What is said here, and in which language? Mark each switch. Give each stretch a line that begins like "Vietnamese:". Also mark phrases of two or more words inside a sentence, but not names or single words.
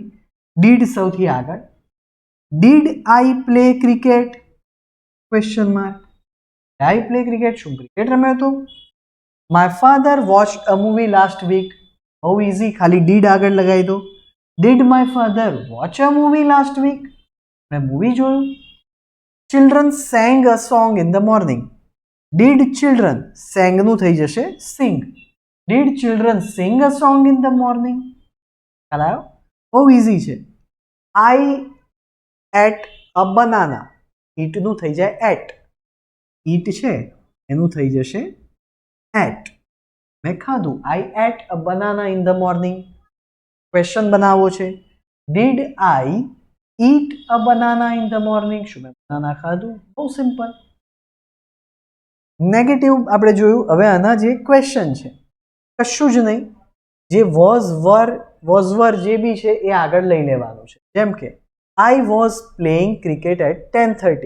English: ડીડ
Gujarati: સૌથી આગળ.
English: did I play cricket question mark. I play cricket,
Gujarati: શું ક્રિકેટ રમ્યો હતો?
English: my father watched a movie last week.
Gujarati: બહુ ઇઝી, ખાલી ડીડ આગળ લગાવી દો.
English: did my father watch a movie last week?
Gujarati: મેં મૂવી જોયું.
English: ચિલ્ડ્રન sang a song in the morning. Did children sang નું થઈ જશે sing. Did children sing a song in the morning?
Gujarati: ખ્યાલ આવ્યો? બહુ ઇઝી છે.
English: I ate a banana. Eat નું થઈ જાય at. Eat છે એનું થઈ જશે at.
Gujarati: મેં ખાધું.
English: I ate a banana in the morning.
Gujarati: ક્વેશ્ચન બનાવવો છે.
English: Did I eat a banana in the morning?
Gujarati: શું મેં બનાના ખાધું? બહુ સિમ્પલ. નેગેટિવ આપણે જોયું. હવે આના જે ક્વેશ્ચન છે કશું જ નહીં, જે વોઝ વર જે બી છે એ આગળ લઈ લેવાનું છે. જેમ કે
English: I was playing cricket at 10:30.